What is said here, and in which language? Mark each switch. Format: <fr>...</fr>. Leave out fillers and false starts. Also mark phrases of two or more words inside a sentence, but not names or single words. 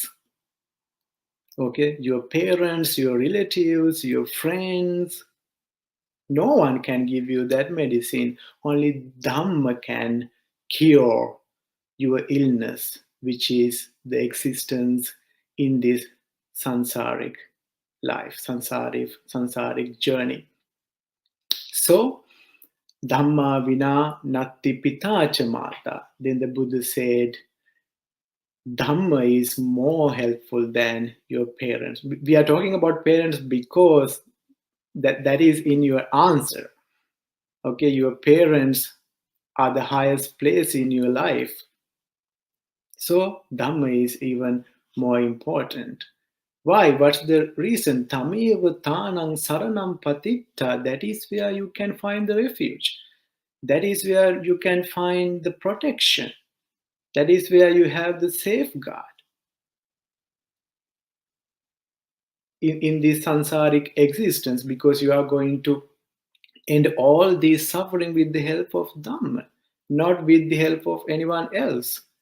<en>Okay, your parents, your relatives, your friends, no one can give you that medicine. Only Dhamma can cure your illness, which is the existence in this sansaric life, sansaric journey. So,</en> <pi>Dhamma vina natti pita cha mata.</pi> <en>Then the Buddha said, Dhamma is more helpful than your parents. We are talking about parents because that is in your answer. Okay, your parents are the highest place in your life. So Dhamma is even more important. Why? What's the reason?</en> <pi>Tameva tanang saranam patitta.</pi> <en>That is where you can find the refuge. That is where you can find the protection. That is where you have the safeguard in this sansaric existence, because you are going to end all this suffering with the help of Dhamma, not with the help of anyone else.</en>